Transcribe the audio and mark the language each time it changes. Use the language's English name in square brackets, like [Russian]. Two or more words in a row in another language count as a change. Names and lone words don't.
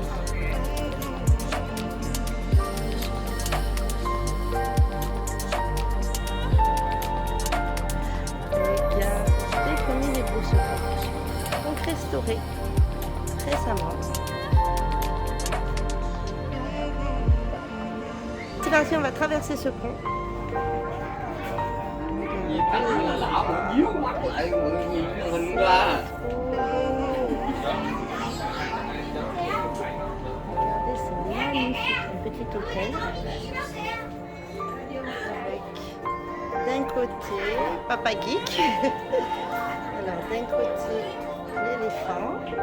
[French] Regardez comme il est beau ce pont. Donc restauré récemment. C'est parti, on va traverser ce pont. [Vietnamese] Díu mắt lại mọi người nhìn cái hình ra. [French] Regardez, c'est magnifique, un petit hôtel. Avec d'un côté Papa Geek. Alors d'un côté l'éléphant.